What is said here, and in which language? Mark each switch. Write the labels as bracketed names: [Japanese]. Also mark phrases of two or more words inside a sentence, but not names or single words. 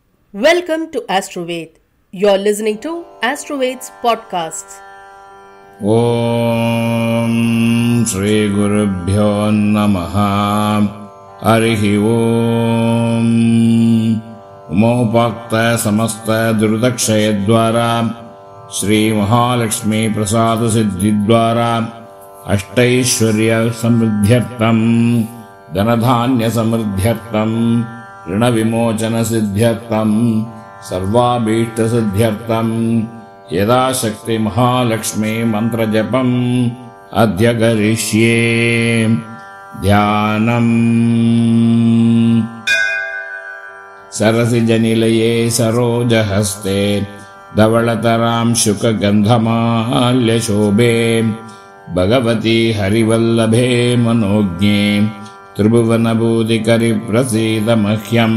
[English] Welcome to Astroved. You're listening to Astroved's podcasts. [Sanskrit] ఓం శ్రీ గురుభ్యో నమః. హరిః ఓం. ఉమోపాక్త సమస్త దుర్దక్షయద్వారా శ్రీ మహాలక్ష్మీ ప్రసాద సిద్ధిద్వారా అష్టైశ్వర్య సమృద్ధ్యర్థం ధనధాన్య సమృద్ధ్యర్థం ऋण विमोचन सिद्ध्यर्थं सर्वाभीष्ट सिद्ध्यर्थं यदा शक्ति महालक्ष्मी मंत्र जपम् अद्य करिष्ये. ध्यानम्. सरसिजनिलये सरोजहस्ते धवलतरां शुकगन्धमाल्यशोभे भगवती हरिवल्लभे मनोज्ञे त्रिभुवनभूतिकरि प्रसीद मह्यम्.